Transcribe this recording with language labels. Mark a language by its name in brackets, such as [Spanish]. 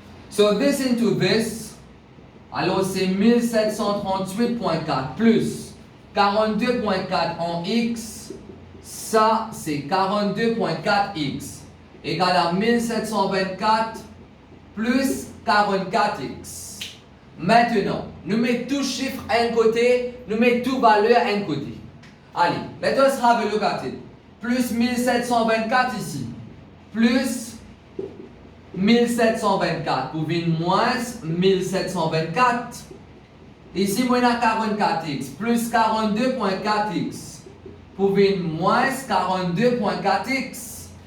[English] So this into this. [French] Alors c'est 1738.4 plus 42.4 en x. Ça c'est 42.4x. égale à 1724 plus 44x. Maintenant, nous mettons tout chiffre à un côté, nous mettons tout valeur à un côté. [English] Allez, let us have a look at it. [French] Plus 1724 ici, plus 1724 pour venir moins 1724. Ici, moi, on a 44x plus 42.4x pour venir moins 42.4x.